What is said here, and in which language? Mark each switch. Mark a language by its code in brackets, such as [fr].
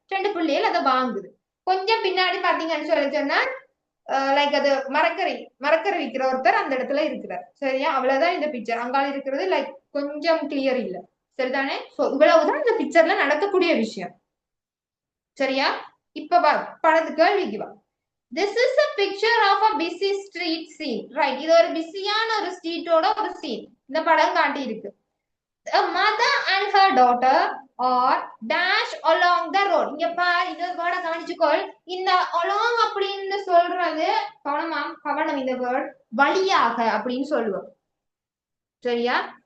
[ta] 2 பிள்ளைகள் அதை வாங்குது. கொஞ்சம் பின்னாடி பாத்தீங்கன்னு சொல்லி சொன்னா லைக் அது மரக்கறி விற்கிற ஒருத்தர் அந்த இடத்துல இருக்கிறார். சரியா? அவ்வளவுதான் இந்த பிக்சர். அங்கால இருக்கிறது லைக் கொஞ்சம் கிளியர் இல்ல. சரிதானே? சோ இவ்வளவுதான் இந்த பிக்சர்ல நடக்கக்கூடிய விஷயம். சரியா? இப்ப படத்து கேள்விக்கு வா. [en] This is a picture of a busy street scene. Right. [ta] இது ஒரு பிஸியான ஒரு ஸ்ட்ரீட்டோட ஒரு சீன். இந்த படம் காட்டி இருக்கு. [en] A mother and her daughter are dash along the road. [ta] இங்க பாரு, இந்த வேர்டை கவனிச்சுக்கோள். இந்த along அப்படின்னு சொல்றது கவனம் இந்த வேர்ட் வழியாக அப்படின்னு சொல்லுவோம். சரியா?